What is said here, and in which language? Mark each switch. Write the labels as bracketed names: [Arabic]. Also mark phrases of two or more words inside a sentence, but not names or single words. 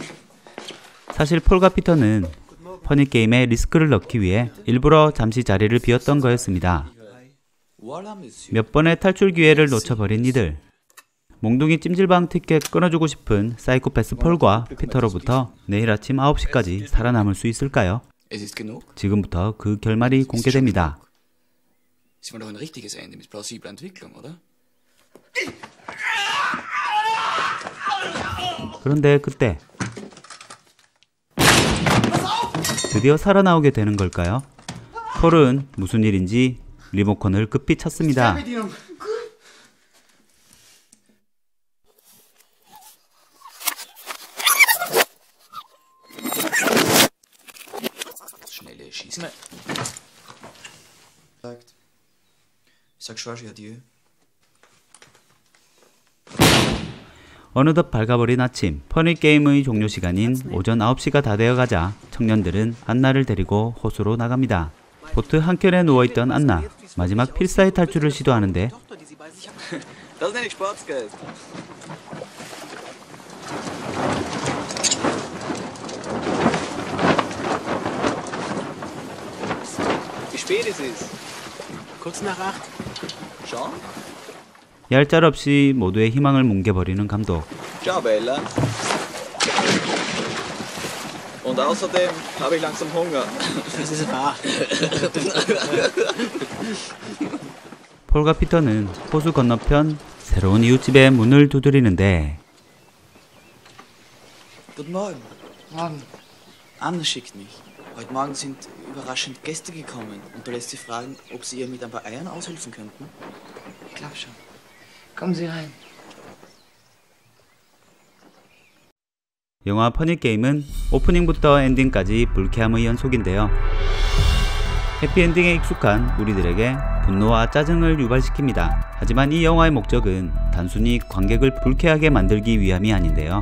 [Korean] 사실 폴과 피터는 퍼니 게임에 리스크를 넣기 위해 일부러 잠시 자리를 비웠던 거였습니다. [French] Voilà, monsieur. [Korean] 몇 번의 탈출 기회를 놓쳐버린 이들. 몽둥이 찜질방 티켓 끊어주고 싶은 사이코패스 폴과 피터로부터 내일 아침 9시까지 살아남을 수 있을까요? [German] Es ist genug. [Korean] 지금부터 그 결말이 공개됩니다. [German] Sie wollen doch ein richtiges Ende mit plausibler Entwicklung, oder? [Korean] 그런데 그때 드디어 살아나오게 되는 걸까요? 폴은 무슨 일인지 리모컨을 급히 찾습니다. [German] Schnelle Schießen. Sagt. Ich sag George adieu. [Korean] 어느덧 밝아버린 아침, 퍼니 게임의 종료 시간인 오전 9시가 다 되어가자 청년들은 안나를 데리고 호수로 나갑니다. 보트 한켠에 누워있던 안나, 마지막 필사의 탈출을 시도하는데 [German] Das nenne ich Sportsgeld. Wie spät ist es? Kurz nach 8. Schon? [Korean] 얄짤없이 모두의 희망을 뭉개버리는 감독. [Italian] Ciao, Bella. [German] Und außerdem habe ich langsam Hunger. Das ist wahr. [Korean] 폴과 피터는 호수 건너편 새로운 이웃집의 문을 두드리는데 [German] Guten Morgen. Morgen. Anna schickt mich. Heute Morgen sind überraschend Gäste gekommen und da lässt sie fragen, ob sie ihr mit ein paar Eiern aushelfen könnten. Ich glaub schon. Kommen Sie rein. [Korean] 영화 퍼니게임은 오프닝부터 엔딩까지 불쾌함의 연속인데요. 해피엔딩에 익숙한 우리들에게 분노와 짜증을 유발시킵니다. 하지만 이 영화의 목적은 단순히 관객을 불쾌하게 만들기 위함이 아닌데요.